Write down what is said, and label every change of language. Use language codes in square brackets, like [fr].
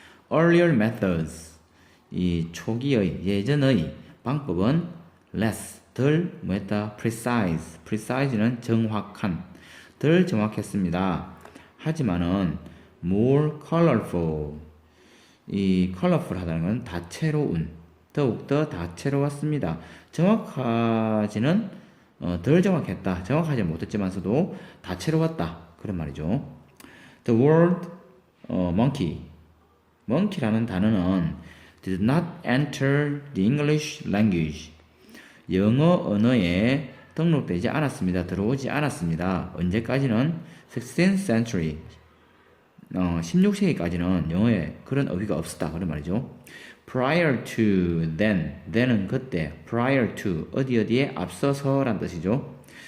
[en] Earlier methods [ko] 이 초기의 예전의 방법은 less 덜 뭐했다 precise는 정확한 덜 정확했습니다. 하지만은 [en] more colorful [ko] 이 colorful하다는 건 다채로운 더욱더 다채로웠습니다. 정확하지는 덜 정확했다. 정확하지 못했지만서도 다채로웠다. 그런 말이죠. [en] The word monkey [ko] 라는 단어는 [en] did not enter the English language. [ko] 영어 언어에 등록되지 않았습니다. 들어오지 않았습니다. 언제까지는 [en] 16th century [ko] 16세기까지는 영어에 그런 어휘가 없었다 그런 말이죠. [en] prior to then [ko] 은 그때, prior to 어디에 앞서서란 뜻이죠.